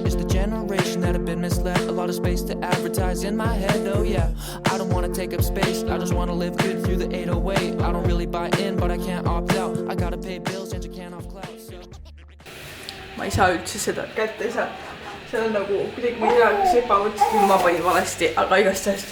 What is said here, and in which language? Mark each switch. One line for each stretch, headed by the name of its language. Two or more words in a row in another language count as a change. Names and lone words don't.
English: It's the generation that have been misled. A lot of space to advertise in my head, oh yeah. I don't wanna take up space, I just wanna live good through the 808. I don't really buy in, but I can't opt out. I gotta pay bills and you can't off clouds.
Estonian: Ma ei saa üldse seda kätte, ei saa. See on nagu kuidagi ma ei tea, kas ebavõtsid või ma panin valesti, aga igastest.